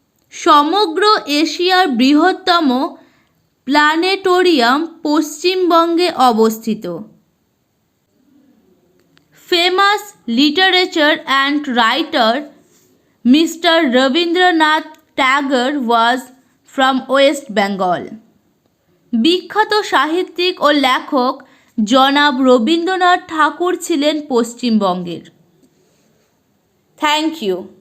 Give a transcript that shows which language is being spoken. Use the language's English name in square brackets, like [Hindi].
[Bangla] সমগ্র এশিয়ার বৃহত্তম প্ল্যানেটোরিয়াম পশ্চিমবঙ্গে অবস্থিত। [English] Famous literature and writer Mr. Rabindranath Tagore was from West Bengal. [Bangla] বিখ্যাত সাহিত্যিক ও লেখক জনাব রবীন্দ্রনাথ ঠাকুর ছিলেন পশ্চিমবঙ্গের। [English] Thank you.